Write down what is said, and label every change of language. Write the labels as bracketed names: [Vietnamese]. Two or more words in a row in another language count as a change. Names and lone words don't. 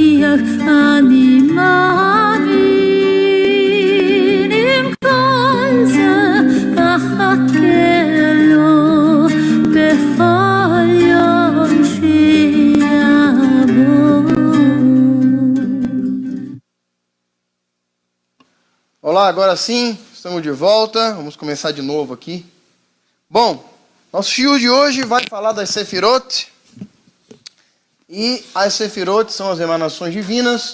[Hebrew] אני מאמין עם כל זה אחכה לו בכל יום שיבוא. [Portuguese] Olá, agora sim, estamos de volta. Vamos começar de novo aqui. Bom, nosso fio de hoje vai falar das Sefirot. E as Sefirot são as emanações divinas.